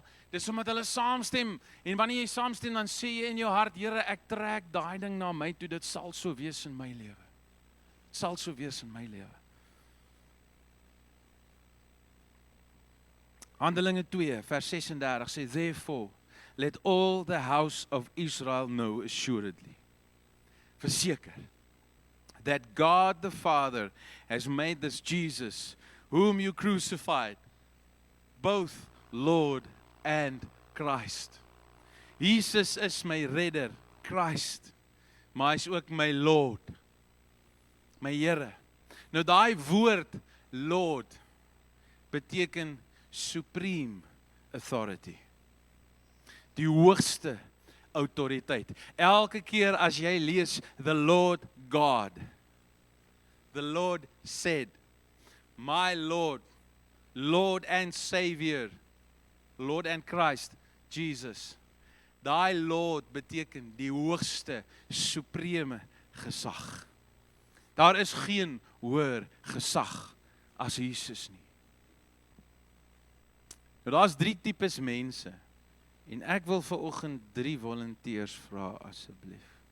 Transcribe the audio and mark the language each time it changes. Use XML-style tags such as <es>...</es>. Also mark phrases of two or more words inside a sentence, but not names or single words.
<af>Dis omdat hulle saamstem. En wanneer jy saamstem, dan sê jy in jou hart, Here, ek trek daai ding na my toe. Dit sal so wees in my lewe. Dit sal so wees in my lewe. Handelinge 2 vers 36 sê,</af> <en>therefore, let all the house of Israel know assuredly, verseker, that God the Father has made this Jesus, whom you crucified, both Lord and Christ.</en> <af>Jesus is my redder, Christ, maar hy is ook my Lord, my Here. Nou daai woord, Lord, beteken</af> <en>supreme authority.</en> <af>Die hoogste autoriteit. Elke keer as jy lees</af> <en>the Lord God, the Lord said, my Lord, Lord and Savior, Lord and Christ,</en> <af>Jesus. Daai Lord beteken die hoogste supreme gesag. Daar is geen hoër gesag as Jesus nie. Nou daar's 3 tipes mense en ek wil vanoggend 3 volonteërs vra asseblief.</af>